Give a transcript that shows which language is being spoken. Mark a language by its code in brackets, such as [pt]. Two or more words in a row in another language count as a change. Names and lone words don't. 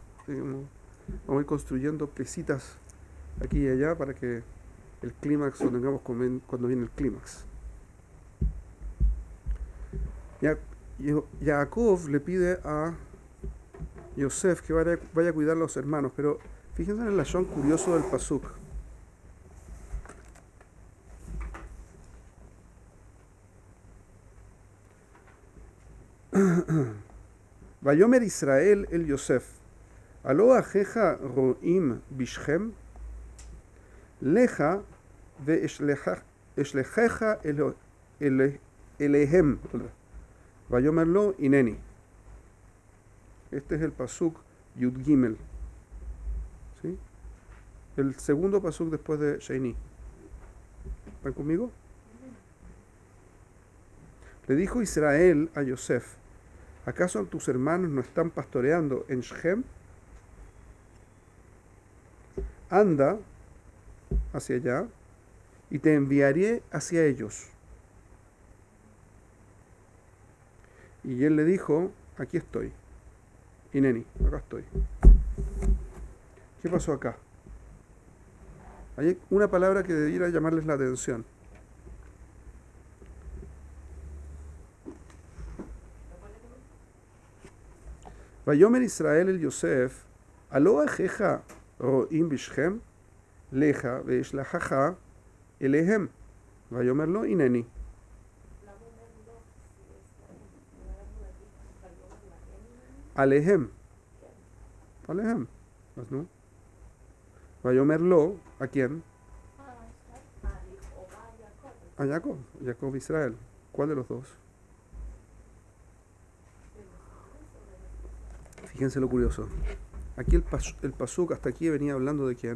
[es] Vamos a ir construyendo piecitas aquí y allá para que el clímax lo tengamos cuando viene el clímax. Jacob le pide a Yosef que vaya a cuidar a los hermanos, pero fíjense en el lashon curioso del pasuk. [he] ויאמר ישראל אל יוסף, הלוא אחיך רעים בשכם, לכה ואשלחך אליהם, ויאמר לו הנני. [es] Este es el pasuk [he] יוד גימל. [es] ¿Sí? El segundo pasuk después de Sheini. ¿Están conmigo? Le dijo Israel a Yosef: ¿acaso tus hermanos no están pastoreando en Shechem? Anda hacia allá y te enviaré hacia ellos. Y él le dijo: aquí estoy. Ineni, acá estoy. ¿Qué pasó acá? Hay una palabra que debiera llamarles la atención. [he] ויאמר ישראל אל יוסף, הלוא אחיך רעים בשכם, לכה ואשלחך אליהם, ויאמר לו הנני. [es] Alehem. Alehem. ¿No? Vayomerlo, ¿a quién? A Jacob. Jacob Israel. ¿Cuál de los dos? Fíjense lo curioso. Aquí el pasuk hasta aquí venía hablando de quién?